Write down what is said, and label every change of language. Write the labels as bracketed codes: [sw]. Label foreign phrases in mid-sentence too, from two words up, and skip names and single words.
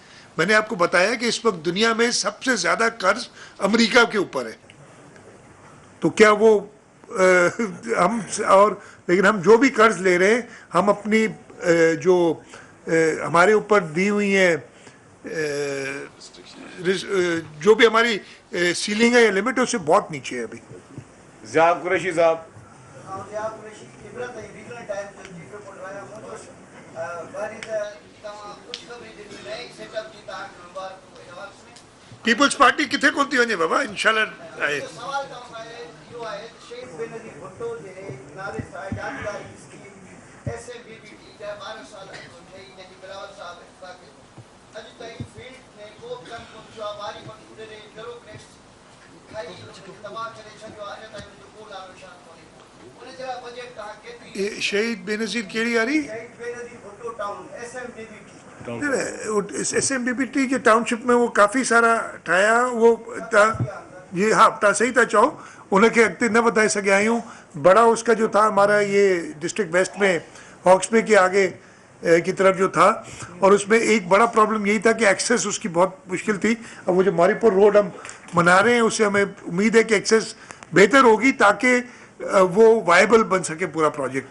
[ur] میں نے آپ کو بتایا کہ اس وقت دنیا میں سب سے زیادہ قرض امریکہ کے اوپر ہے تو کیا وہ ہم اور لیکن ہم جو بھی قرض لے رہے ہیں ہم اپنی جو ہمارے اوپر دی ہوئی ہے جو بھی ہماری سیلنگ ہے یا لمٹ ہے اس سے بہت نیچے ہے ابھی. ضیا قریشی صاحب [en] What is the [sd] पीपल्स पार्टी किथे कोन थी वञे बाबा, इंशाल्लाह आहे। सवाल तव्हां खां इहो आहे त शहीद बेनज़ीर भुट्टो जे नाले सां यादगारी स्कीम SMBBT जा 12 साल ठही जंहिंजी बिलावल साहब इफ़्तिताह कयो। अॼु ताईं फील्ड में को बि कमु कोन थियो आहे। वारी मक़सूद जे ब्यूरोक्रेट्स खाई तबाह करे छॾियो आहे। अञा ताईं हुनजो को नालो निशान कोन्हे। उन जा बजट तव्हां केतिरी ये शहीद बेनज़ीर कहिड़ी वारी शहीद बेनज़ीर भुट्टो टाउन SMBBT SMBBT [ur] کے ٹاؤن شپ میں وہ کافی سارا [sd] ठाहिया वो ये हाँ तव्हां सही था चओ, उनखे अॻिते न वधाए सघिया आहियूं। [ur] بڑا اس کا جو تھا ہمارا یہ ڈسٹرکٹ ویسٹ میں ہاکس بے کے آگے کی طرف جو تھا، اور اس میں ایک بڑا پرابلم یہی تھا کہ ایکسیس اس کی بہت مشکل تھی. اب وہ جو ماری پور روڈ ہم بنا رہے ہیں اس سے ہمیں امید ہے کہ ایکسیس بہتر ہوگی تاکہ وہ وائبل بن سکے پورا پروجیکٹ.